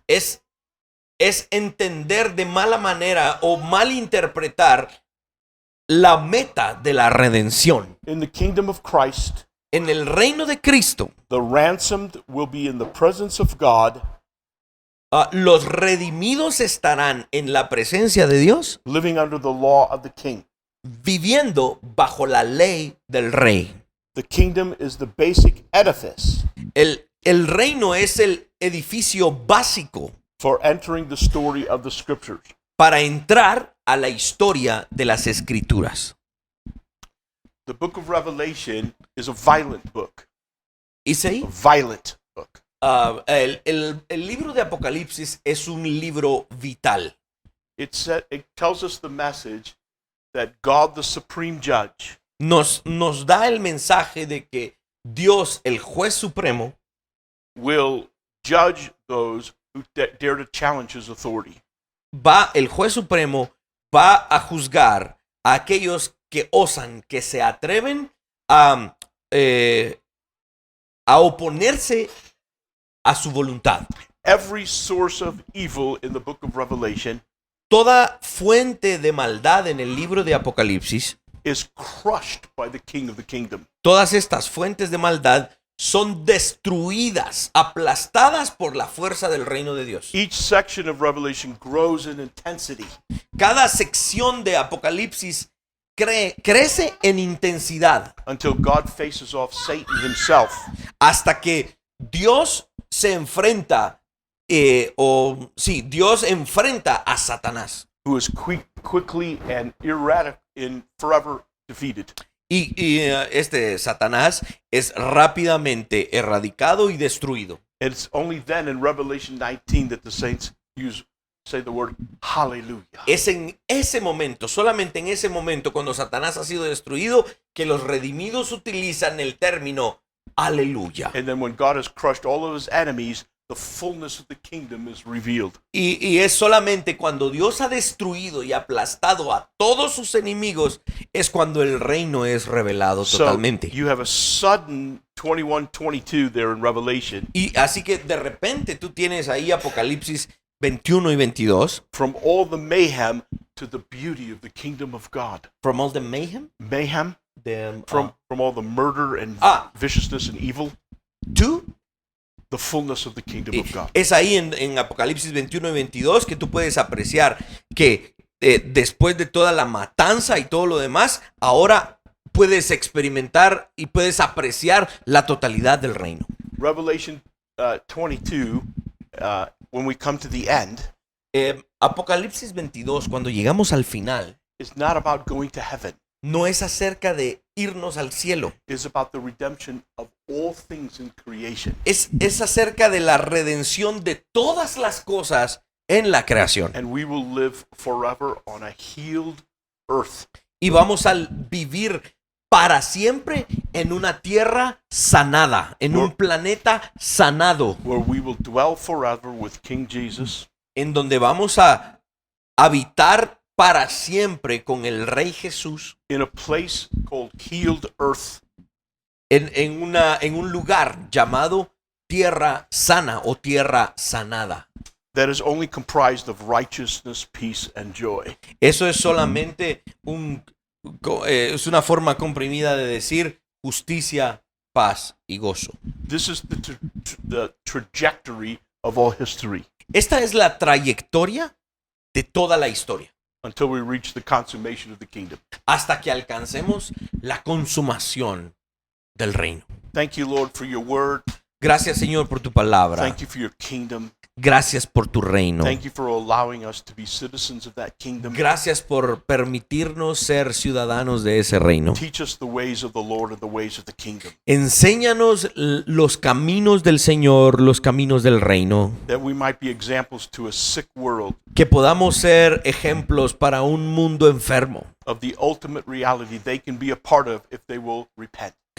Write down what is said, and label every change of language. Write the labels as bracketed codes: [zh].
[es] es entender de mala manera o malinterpretar la meta de la redención. [en] In the kingdom of Christ, [es] En el reino de Cristo, [en] the ransomed will be in the presence of God, [es] los redimidos estarán en la presencia de Dios, [en] living under the law of the king. [es] viviendo bajo la ley del rey. [en] The kingdom is the basic edifice [es] El reino es el edificio básico [en] for entering the story of the scriptures. [es] para entrar a la historia de las escrituras. [en] The book of Revelation is a violent book. [es] ¿Y sí? [en] A violent book. [es] El libro de Apocalipsis es un libro vital. [en] It tells us the message that God, the supreme judge, [es] Nos da el mensaje de que Dios, el juez supremo, [en] will judge those who dare to challenge his authority. [es] el juez supremo va a juzgar a aquellos que osan, que se atreven a oponerse a su voluntad. [en] Every source of evil in the book of Revelation [es] Toda fuente de maldad en el libro de Apocalipsis, [en] is crushed by the king of the kingdom. [es] todas estas fuentes de maldad son destruidas, aplastadas por la fuerza del reino de Dios. [en] Each section of Revelation grows in intensity [es] Cada sección de Apocalipsis crece en intensidad [en] until God faces off Satan himself [es] hasta que Dios se enfrenta, Dios enfrenta a Satanás. [en] who is quickly and forever defeated. [es] Este Satanás es rápidamente erradicado y destruido. [en] It's only then in Revelation 19 that the saints say the word hallelujah. [es] Es en ese momento, solamente en ese momento, cuando Satanás ha sido destruido, que los redimidos utilizan el término aleluya. [en] And then when God has crushed all of his enemies, the fullness of the kingdom is revealed. [es] Y es solamente cuando Dios ha destruido y aplastado a todos sus enemigos, es cuando el reino es revelado [en] So [es] totalmente. [en] you have a sudden 21-22 there in Revelation. Y así que de repente tú tienes ahí Apocalipsis 21 y 22. From all the mayhem to the beauty of the kingdom of God. From all the mayhem, Mayhem? From all the murder and viciousness and evil. to The fullness of the kingdom of God. [es] Es ahí en Apocalipsis 21 y 22 que tú puedes apreciar que después de toda la matanza y todo lo demás, ahora puedes experimentar y puedes apreciar la totalidad del reino. [en] Revelation 22, when we come to the end, [es] Apocalipsis 22, cuando llegamos al final, [en] is not about going to heaven. [es] no es acerca de irnos al cielo. [en] It's about the redemption of all things in creation. [es] Es acerca de la redención de todas las cosas en la creación. [en] And we will live forever on a healed earth. [es] Y vamos a vivir para siempre en una tierra sanada, en un planeta sanado, [en] Where we will dwell forever with King Jesus. [es] en donde vamos a habitar para siempre con el Rey Jesús [en] In a place called healed earth. [es] en un lugar llamado tierra sana o tierra sanada. [en] That is only comprised of righteousness, peace, and joy. [es] Eso es solamente es una forma comprimida de decir justicia, paz y gozo. [en] This is the trajectory of all history. [es] Esta es la trayectoria de toda la historia. [en] until we reach the consummation of the kingdom. [es] hasta que alcancemos la consumación del reino. [en] Thank you, Lord, for your word. [es] Gracias, Señor, por tu palabra. [en] Thank you for your kingdom. [es] Gracias por tu reino. [en] Thank you for allowing us to be citizens of that kingdom. [es] Gracias por permitirnos ser ciudadanos de ese reino. [en] Teach us the ways of the Lord and the ways of the kingdom, [es] Enséñanos los caminos del Señor, los caminos del reino. [en] that we might be examples to a sick world [es] Que podamos ser ejemplos para un mundo enfermo. [en] of the ultimate reality they can be a part of if they will repent.